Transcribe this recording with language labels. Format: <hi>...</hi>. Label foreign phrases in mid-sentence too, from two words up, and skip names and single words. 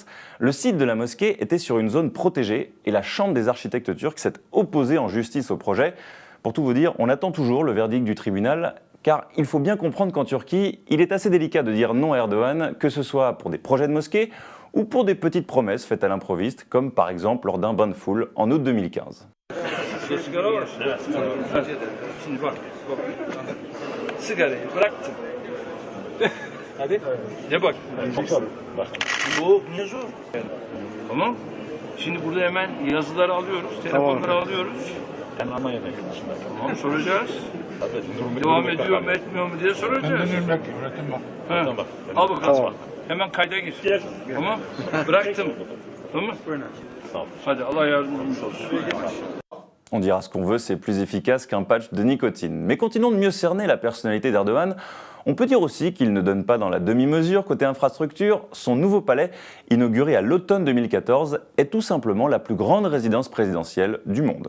<fr>Le site de la mosquée était sur une zone protégée et la Chambre des architectes turcs s'est opposée en justice au projet. Pour tout vous dire, on attend toujours le verdict du tribunal. Car il faut bien comprendre qu'en Turquie, il est assez délicat de dire non à Erdogan, que ce soit pour des projets de mosquée ou pour des petites promesses faites à l'improviste, comme par exemple lors d'un bain de foule en août 2015.</fr> <tr>Şimdi burada hemen yazıları alıyoruz, telefonları alıyoruz. Tamam, soracağız. Devam ediyor mu etmiyor mu diye soracağız. Al bakalım. Hemen kayda gir. Tamam. Bıraktım. Tamam. Hadi Allah yardımcımız olsun.</tr> <fr>On dira ce qu'on veut, c'est plus efficace qu'un patch de nicotine. Mais continuons de mieux cerner la personnalité d'Erdogan. On peut dire aussi qu'il ne donne pas dans la demi-mesure côté infrastructure. Son nouveau palais, inauguré à l'automne 2014, est tout simplement la plus grande résidence présidentielle du monde.</fr>